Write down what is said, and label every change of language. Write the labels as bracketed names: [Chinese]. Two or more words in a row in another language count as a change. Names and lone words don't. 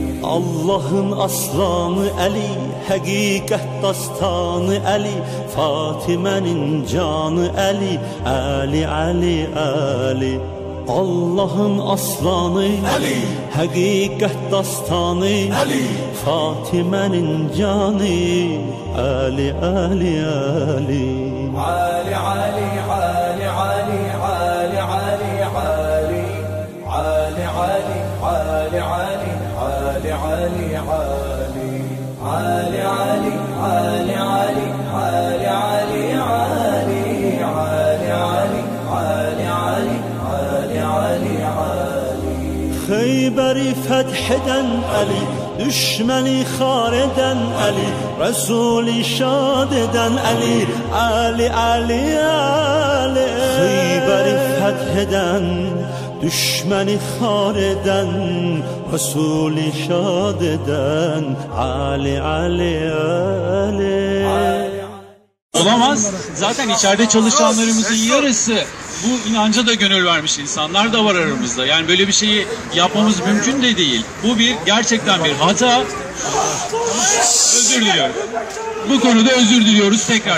[Azerbaijani] Allah'ın aslanı Əli, həqiqət dastanı Əli, Fatimənin canı Əli, Əli, Əli, Əli. Allah'ın aslanı Əli, həqiqət dastanı Əli, Fatimənin canı Əli, Əli, Əli. Ali, Ali, Ali, Ali, Ali, Ali, Ali. Ali, Ali, Ali, Ali, Ali, Ali, Ali. Ali, Ali, Ali, Ali, Ali, Ali, Ali. Ali, Ali, Ali, Ali, Ali. Xeyberi fetheden Əli, düşməni xar eden Əli, Resulü şad eden Əli, Əli, Əli, Əli. Xeyberi fetheden, düşməni xar eden, Resulü şad eden Əli, Əli, Əli. [Turkish] Olamaz. Zaten içeride çalışanlarımızın yarısı bu inanca da gönül vermiş insanlar da var aramızda. Yani böyle bir şeyi yapmamız mümkün de değil. Bu gerçekten bir hata. Özür diliyorum. Bu konuda özür diliyoruz tekrar.